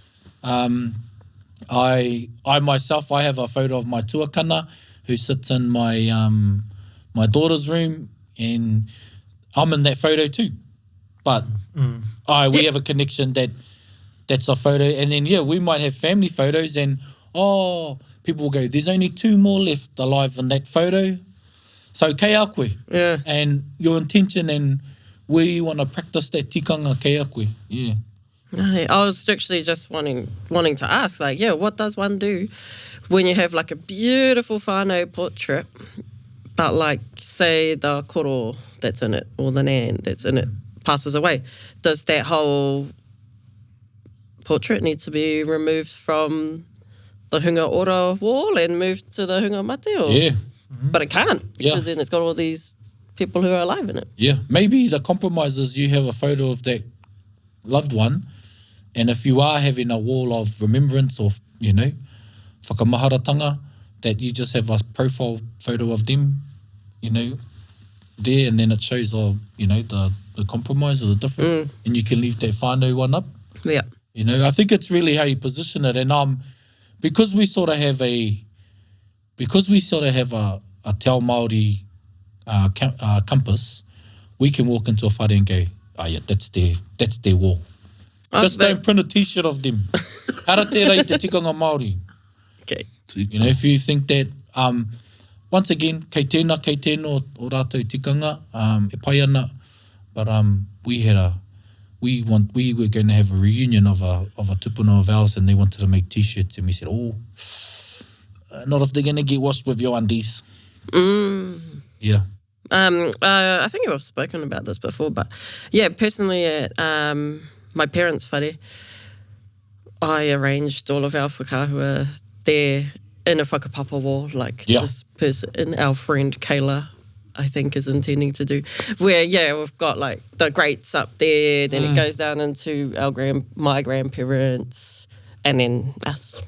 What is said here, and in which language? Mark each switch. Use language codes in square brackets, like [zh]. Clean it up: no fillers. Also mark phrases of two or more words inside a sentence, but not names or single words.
[en] I myself, I have a photo of my tuakana who sits in my my daughter's room, and I'm in that photo too. But we have a connection that's a photo. And then, we might have family photos, and people will go, there's only 2 more left alive in that photo. [mi] So kei a koe. [en] Yeah. And your intention and where you want to practice that tikanga [mi] kei a koe. [en] Yeah. I was actually just wanting to ask, what does one do when you have like a beautiful whānau portrait, but like, say the koro that's in it, or the nan that's in it passes away? Does that whole portrait need to be removed from the [mi] hunga ora [en] wall and moved to the [mi] hunga mate? [en] Or? Yeah. But it can't, because then it's got all these people who are alive in it. Yeah. Maybe the compromise is you have a photo of that loved one, and if you are having a wall of remembrance or, whakamaharatanga, that you just have a profile photo of them, there, and then it shows, the compromise or the different, and you can leave that whānau one up. Yeah. I think it's really how you position it, and because we sort of have a [mi] Te Ao Māori [en] compass, we can walk into a whare and go, that's their wall. Just don't print a t-shirt of them. [mi] Hara tērā te tikanga Māori. [en] Okay. If you think that, once again, [mi] kei tēnā o rātou tikanga, e pai ana, [en] but we were going to have a reunion of a tupuna of ours, and they wanted to make t-shirts, and we said, not if they're going to get washed with your undies. Yeah. I think I've spoken about this before, but personally at my parents' whare, I arranged all of our whakaahua there in a whakapapa wall, like this person, our friend Kayla, I think, is intending to do, where we've got like the greats up there, then it goes down into my grandparents, and then us.